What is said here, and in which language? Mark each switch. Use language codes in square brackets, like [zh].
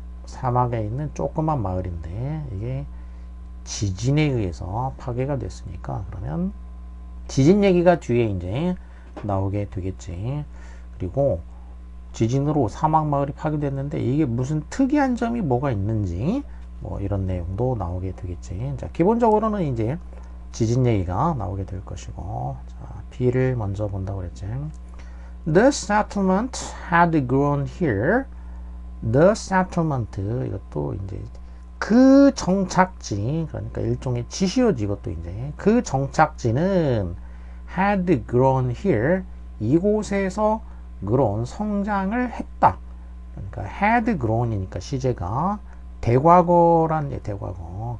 [ko] 사막에 있는 조그만 마을인데 이게 지진에 의해서 파괴가 됐으니까, 그러면 지진 얘기가 뒤에 이제 나오게 되겠지. 그리고 지진으로 사막 마을이 파괴됐는데 이게 무슨 특이한 점이 뭐가 있는지, 뭐 이런 내용도 나오게 되겠지. 자, 기본적으로는 이제 지진 얘기가 나오게 될 것이고, 자, B를 먼저 본다고 그랬지. [en] The settlement had grown here. The settlement, [ko] 이것도 이제 그 정착지, 그러니까 일종의 지시어지. 이것도 이제 그 정착지는 [en] had grown here, [ko] 이곳에서 grown, 성장을 했다. 그러니까 [en] had grown [ko] 이니까 시제가 대과거란 게 대과거.